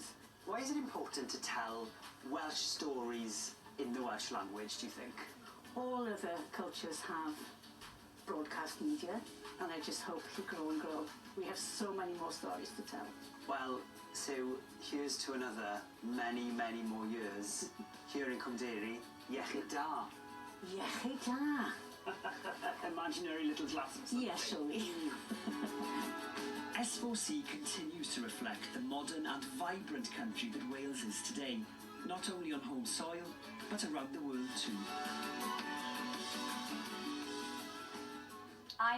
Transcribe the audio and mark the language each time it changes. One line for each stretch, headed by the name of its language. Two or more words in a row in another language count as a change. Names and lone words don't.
English: Why is it important to tell Welsh stories in the Welsh language, do you think? All other cultures have broadcast media, and I just hope we grow and grow. We have so many more stories to tell. Well, Sue, here's to another many, many more years. Here in Cwmderi,
Welsh: Iechyd da. Iechyd da.
English: Imaginary little glasses. Yes, shall we? S4C continues to reflect the modern and vibrant country that Wales is today, not only on home soil, but around the world too.